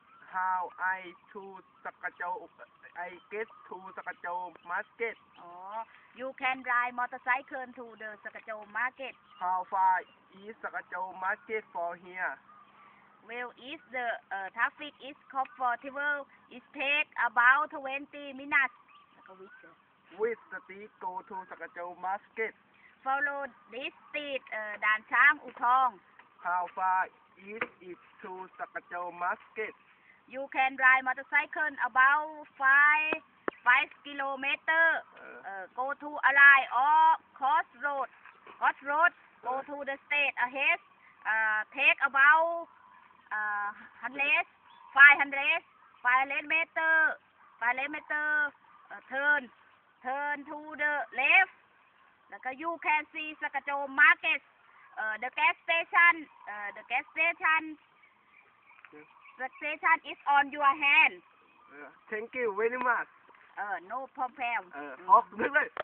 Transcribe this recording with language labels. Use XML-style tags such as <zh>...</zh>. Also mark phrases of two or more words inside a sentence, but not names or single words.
<en>how I to Sakajou I get to Sakajou market อ๋อ you can ride motorcycle to the Sakajou market how far is Sakajou market for here well is the traffic is comfortable it take about 20 minutes แล้วก็ which street go to Sakajou market follow this street ด่านช้างอู่ทอง how far is it to Sakajou market you can ride motorcycle about 5 kilometer go to Alai or crossroad go to the state ahead take about 500 meter turn to the left แล้วก็ you can see Sakajou market the gas station is on your hand thank you very much no problem</en> <th>ออกนึกเลย</th>